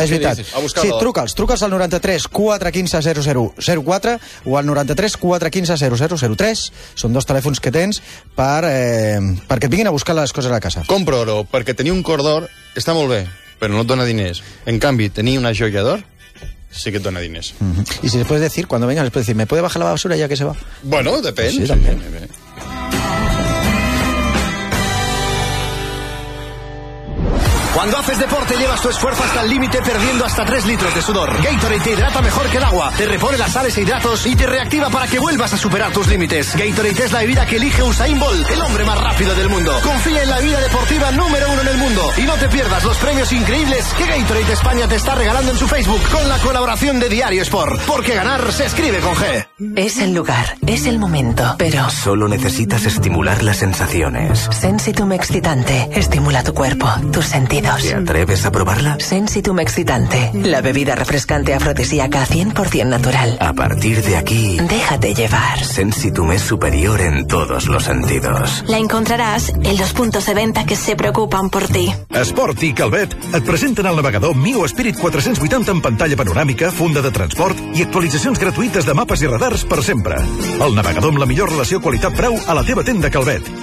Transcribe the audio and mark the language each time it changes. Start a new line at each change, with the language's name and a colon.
Catalan: És veritat. Sí, truca'ls al 93 415 0004 o al 93 415 0003. Són dos telèfons que tens perquè et vinguin a buscar les coses a casa. Compro Oro, perquè tenir un cor d'or està molt bé, però no et dona diners. En canvi, tenir una joia d'or sí que et dona diners.
Spanish: I si después de decir, cuando vengas, después de decir, ¿me puede bajar la basura ya que se va?
Catalan: Bueno, depèn. Sí, també.
Spanish: Cuando haces deporte, llevas tu esfuerzo hasta el límite perdiendo hasta 3 litros de sudor. Gatorade te hidrata mejor que el agua, te repone las sales e hidratos y te reactiva para que vuelvas a superar tus límites. Gatorade es la bebida que elige Usain Bolt, el hombre más rápido del mundo. Confía en la bebida deportiva número 1 en el mundo y no te pierdas los premios increíbles que Gatorade España te está regalando en su Facebook con la colaboración de Diario Sport. Porque ganar se escribe con G. Es el lugar, es el momento, pero... Solo necesitas estimular las sensaciones. Sensitum excitante, estimula tu cuerpo, tus sentidos. ¿Te atreves a probarla? Sensitum excitante, la bebida refrescante afrodisíaca 100% natural. A partir de aquí, déjate llevar. Sensitum es superior en todos los sentidos. La encontrarás en los puntos de venta que se preocupan por ti.
Catalan: Esport i Calvet et presenten el navegador Mio Spirit 480 amb pantalla panoràmica, funda de transport i actualitzacions gratuïtes de mapes i radars per sempre. El navegador amb la millor relació qualitat-preu a la teva tenda Calvet.